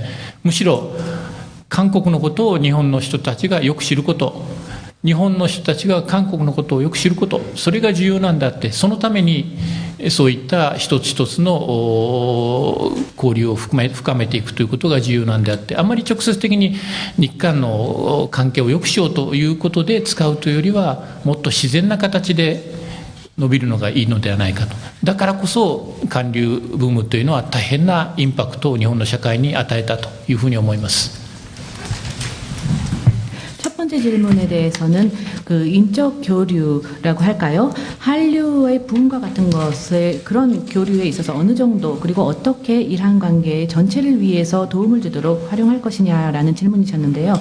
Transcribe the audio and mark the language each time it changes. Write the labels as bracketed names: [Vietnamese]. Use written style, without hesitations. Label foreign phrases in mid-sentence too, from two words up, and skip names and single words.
[Japanese] むしろ韓国のことを日本の人たちがよく知ること、日本の人たちが韓国のことをよく知ること、それが重要なんだって、そのためにそういった一つ一つの交流を深めていくということが重要なんであって、あまり直接的に日韓の関係を良くしようということで使うというよりは、もっと自然な形で伸びるのがいいのではないかと。だからこそ韓流ブームというのは大変なインパクトを日本の社会に与えたというふうに思います。 [Korean] 첫 번째 질문에 대해서는 그 인적 교류라고 할까요? 한류의 붐과 같은 것의 그런 교류에 있어서 어느 정도 그리고 어떻게 일한 관계 전체를 위해서 도움을 주도록 활용할 것이냐라는 질문이셨는데요.